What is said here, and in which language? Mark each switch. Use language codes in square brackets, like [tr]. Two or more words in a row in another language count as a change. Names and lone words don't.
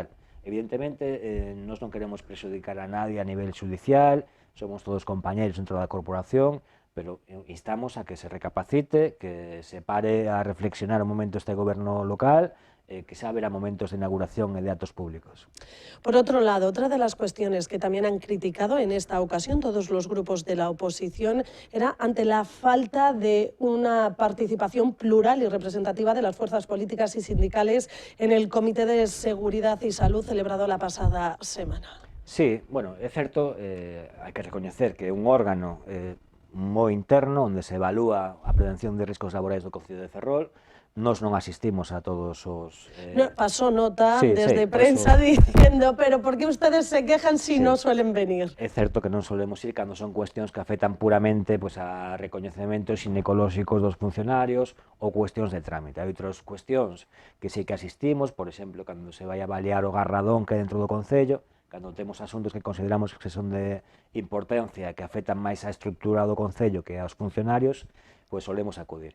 [gl] Evidentemente, nós non queremos prexudicar a nadie a nivel judicial, somos todos compañeros dentro da corporación, pero instamos a que se recapacite, que se pare a reflexionar un momento este goberno local, que xa haberá momentos de inauguración e de actos públicos. [es] Por otro lado, otra de las cuestiones que también han criticado en esta ocasión todos los grupos de la oposición era ante la falta de una participación plural y representativa de las fuerzas políticas y sindicales en el Comité de Seguridad y Salud celebrado la pasada semana. [gl] Sí, bueno, é certo, hai que recoñecer que un órgano moi interno, onde se evalúa a prevención de riscos laborais do Concello de Ferrol. Nós non asistimos a todos os... [es] No, pasó nota sí, desde sí, prensa diciendo, pero ¿por qué ustedes se quejan si no suelen venir? [gl] É certo que non solemos ir cando son cuestións que afectan puramente pues, a recoñecementos ginecolóxicos dos funcionarios ou cuestións de trámite. Hai outras cuestións que sí que asistimos, por exemplo, cando se vai a avaliar o garradón que é dentro do Concello, cando temos asuntos que consideramos que son de importancia, que afectan máis á estructura do Concello que aos funcionarios, pois solemos acudir.